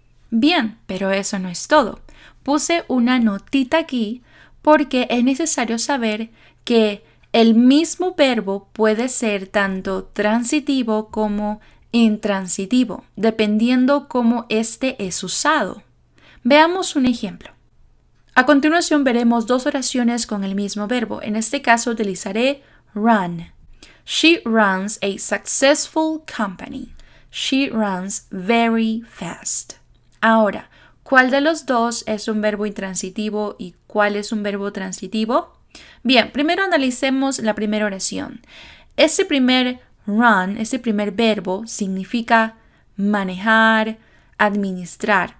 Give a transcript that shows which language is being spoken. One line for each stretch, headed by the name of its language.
Spanish: Bien, pero eso no es todo. Puse una notita aquí porque es necesario saber que el mismo verbo puede ser tanto transitivo como intransitivo, dependiendo cómo este es usado. Veamos un ejemplo. A continuación veremos dos oraciones con el mismo verbo. En este caso utilizaré run.
English: She runs a successful company. She runs very fast.
Spanish: Ahora, ¿cuál de los dos es un verbo intransitivo y cuál es un verbo transitivo? Bien, primero analicemos la primera oración. Ese primer run, ese primer verbo significa manejar, administrar.